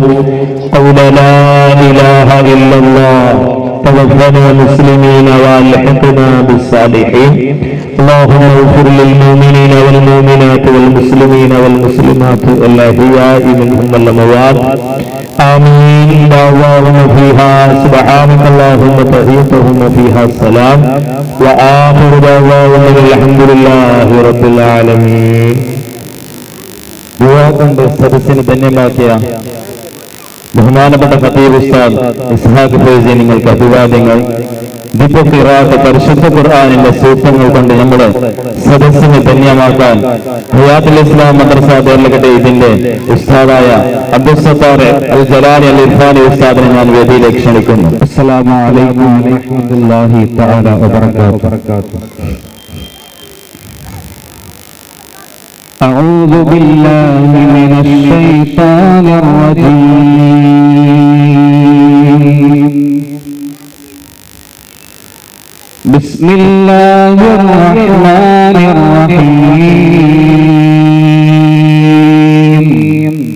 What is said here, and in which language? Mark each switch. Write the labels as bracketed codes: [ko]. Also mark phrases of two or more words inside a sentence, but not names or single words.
[ar] قول لا إله إلا الله توفنا مسلمين والحقنا بالصالحين اللهم اغفر للمؤمنين والمؤمنات والمسلمين والمسلمات الأحياء منهم والأموات آمين دعواهم فيها سبحانك اللهم تحيتهم فيها السلام وآخر دعواهم الحمد لله رب العالمين. [ml] ദുആ കൊണ്ട് സദസ്സിന് ധന്യമാക്കിയ ബഹുമാനപ്പെട്ട ഖതീബ് ഉസ്താദ് ഇസ്ഹാഖ് ഫൈസി നിങ്ങൾക്ക് അഭിവാദ്യങ്ങൾ. ദിക്ർ പരിശുദ്ധ ഖുർആനിന്റെ സൂക്തങ്ങൾ കൊണ്ട് നമ്മുടെ സദസ്സിനെ ധന്യമാക്കാൻ ഹയാത്തുൽ ഇസ്ലാം മദ്രസ ദേർലകട്ടെ ഇതിന്റെ ഉസ്താദായ അബ്ദുൽ സത്താർ അൽ ജലാലി അൽ ഇർഫാനി ഉസ്താദിനെ ഞാൻ വേദിയിലേക്ക് ക്ഷണിക്കുന്നു. [ar] السلام عليكم ورحمة الله تعالى وبركاته. أعوذ بالله من الشيطان الرجيم. بسم الله الرحمن الرحيم.